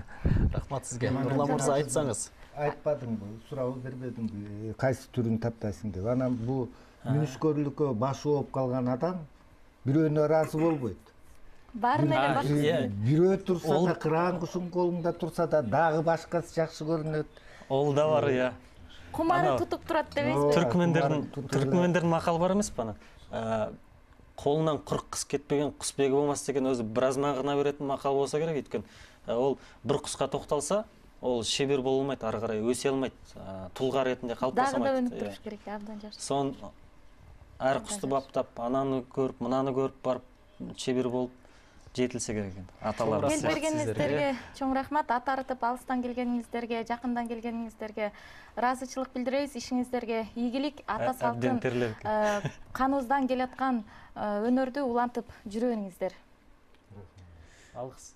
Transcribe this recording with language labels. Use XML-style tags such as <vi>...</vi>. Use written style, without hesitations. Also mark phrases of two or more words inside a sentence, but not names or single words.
<ky>Рахмат сизге. Нурлан мырза, айтсаңыз. Айтпадымбы, суроо бербедимби, кайсы түрүн таптайсың деп. Анан бул мүнүшкөрлүккө башы болуп калган адам бирөөнө ыраазы болбойт. Баарын эле башка. Бирөө турса да, кыран кушун колунда турса да, дагы башкасы жакшы көрүнөт.</ky> <kk>Ол да бар, иә.</kk> <ky>Кумары тутуп турат дебейсизби? Түркмендердин макалы бар эмеспи ана?</ky> <kk>Қолынан құрық қыс кетпеген құсбегі болмас деген өзі біраз мағына беретін мақал болса керек. Өйткені ол бір құсқа тоқталса, ол шебер болмайды, ары қарай өсе алмайды, тұлға ретінде қалыптаса алмайды.</kk> <ky>Дагы да өнүп туруш керек, абдан жакшы.</ky> <kk>Сон әр құсты баптап, ананы көріп, мынаны көріп барып, шебер болып жетілсе керек екен.</kk> <ky>Аталар. Келип бергениңиздерге чоң рахмат. Ат арытып алыстан келгениңиздерге, жакындан келгениңиздерге ыраазычылык билдиребиз. Ишиңиздерге ийгилик, ата салттын каныбыздан келаткан өнөрдү улантып жүрө бериңиздер. Алгыс.</ky>